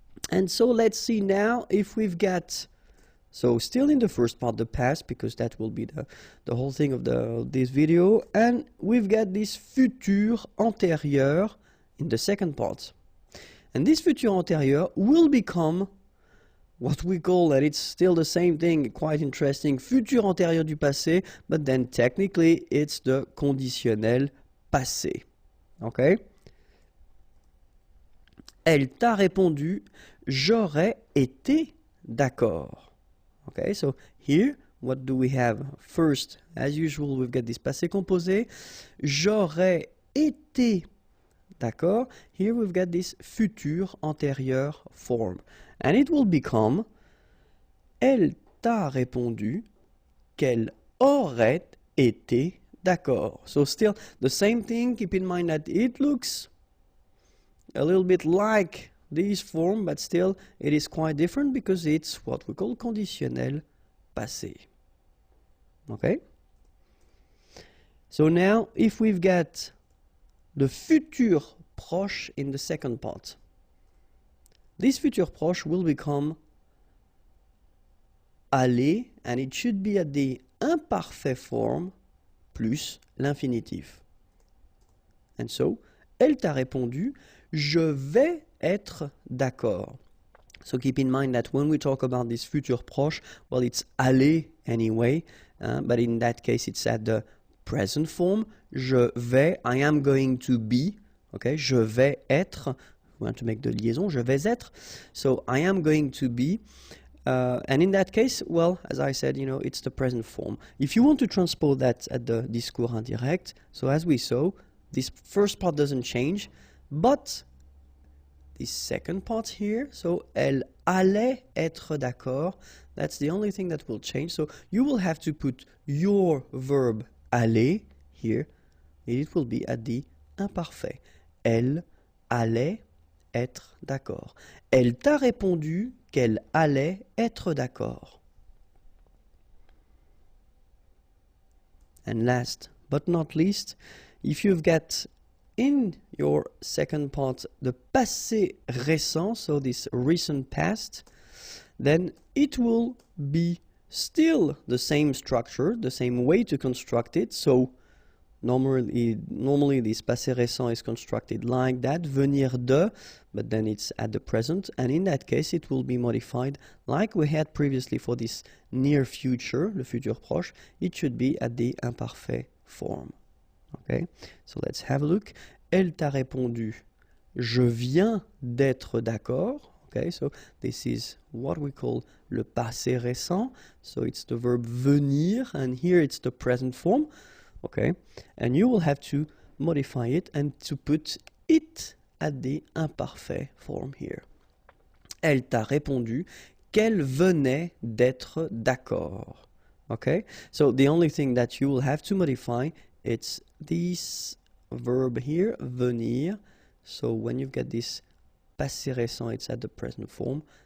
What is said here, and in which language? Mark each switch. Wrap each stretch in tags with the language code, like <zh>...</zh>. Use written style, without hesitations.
<en>And so let's see now if we've got, so still in the first part, the past, because that will be the whole thing of this video, and we've got this futur antérieur in the second part. And this futur antérieur will become what we call, and it's still the same thing, quite interesting, futur antérieur du passé, but then technically it's the conditionnel passé. Okay?</en> <fr>Elle t'a répondu, j'aurais été d'accord.</fr> <en>Okay, so here, what do we have? First, as usual, we've got this passé composé.</en> <fr>J'aurais été d'accord.</fr> <en>Here we've got this futur antérieur form. And it will become,</en> <fr>elle t'a répondu qu'elle aurait été d'accord.</fr> <en>So still the same thing. Keep in mind that it looks a little bit like this form, but still it is quite different because it's what we call conditionnel passé. Okay? So now if we've got the futur proche in the second part, this futur proche will become aller, and it should be at the imparfait form plus l'infinitif. And so,</en> <fr>elle t'a répondu, je vais être d'accord.</fr> <en>So keep in mind that when we talk about this futur proche, well, it's aller anyway, but in that case, it's at the present form.</en> <fr>Je vais,</fr> <en>I am going to be, okay,</en> <fr>je vais être,</fr> <en>we want to make the liaison, je vais être. So I am going to be, and in that case, well, as I said, you know, it's the present form. If you want to transpose that at the discours indirect, so as we saw, this first part doesn't change, but this second part here, so</en> <fr>elle allait être d'accord,</fr> <en>that's the only thing that will change. So you will have to put your verb aller here, and it will be at the imparfait.</en> <fr>Elle allait être d'accord. Elle t'a répondu qu'elle allait être d'accord.</fr> <en>And last but not least, if you've got in your second part the passé récent, so this recent past, then it will be still the same structure, the same way to construct it. So normally this passé récent is constructed like that, venir de, but then it's at the present, and in that case it will be modified like we had previously for this near future, le futur proche. It should be at the imparfait form. Okay, so let's have a look.</en> <fr>Elle t'a répondu, je viens d'être d'accord.</fr> <en>Okay, so this is what we call le passé récent. So it's the verb venir, and here it's the present form. Okay, and you will have to modify it and to put it at the imparfait form here.</en> <fr>Elle t'a répondu qu'elle venait d'être d'accord.</fr> <en>Okay, so the only thing that you will have to modify, it's this verb here, venir. So when you've got this passé récent, it's at the present form.</en>